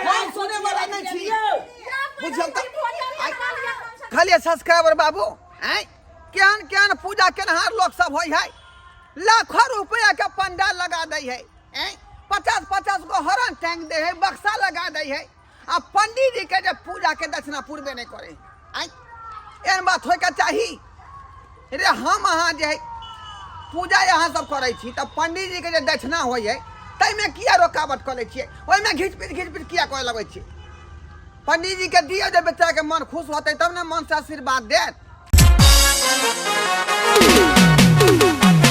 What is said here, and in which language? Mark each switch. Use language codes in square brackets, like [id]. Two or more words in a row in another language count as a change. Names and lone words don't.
[mai] हम सुने वाला नहीं छी बुझल त खाली सब्सक्राइबर बाबू हैं केहन केहन पूजा केनहार लोग सब होय है लाखों रुपया के पंडाल लगा दे है हैं 50-50 गो हरण टैंक दे है बक्सा लगा दे है आ पंडित जी के जब पूजा के दक्षिणा पूर्वे नहीं करे हैं एहन बात होय के चाही रे हम अहाँ जे है पूजा यहाँ सब करे छी तब पंडित जी के जे दक्षिणा होय है तै में किया रुकावट करे छियै ओय में घिच पिट किया करे लगै छियै पंडित जी के दिया जब बच्चा के मन खुश होते तब ना मन से आशीर्वाद देत